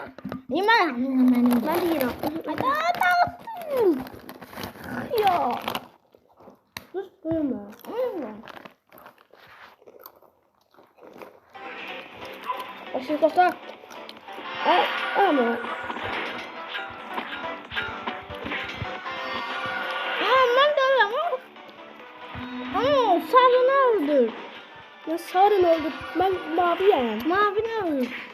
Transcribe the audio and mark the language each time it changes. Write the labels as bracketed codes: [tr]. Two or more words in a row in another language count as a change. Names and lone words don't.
[az] Yemərəm mənim. [tr] Ben de yiyeceğim. Hadi dağıttın. Ya. Dur buyurma. Başını topla. Ama. [az] Mən də öləm. [tr] Sarını öldür. Ya sarın oldu. Ben maviyim. Mavini öldür.